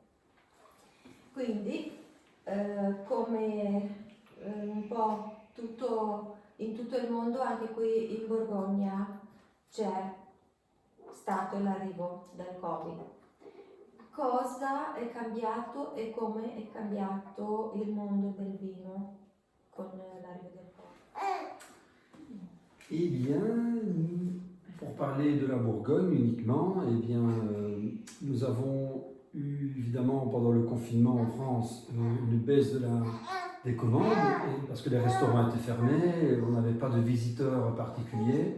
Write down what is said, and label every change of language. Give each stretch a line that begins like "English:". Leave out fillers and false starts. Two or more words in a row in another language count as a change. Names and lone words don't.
Italian: Quindi, come un po' in tutto il mondo, anche qui in Borgogna c'è stato l'arrivo del Covid. Cosa è cambiato e come è cambiato il mondo del vino con l'arrivo del Covid?
French: Eh bien, pour parler de la Bourgogne uniquement, eh bien, nous avons eu évidemment pendant le confinement en France une baisse des commandes parce que les restaurants étaient fermés, on n'avait pas de visiteurs particuliers.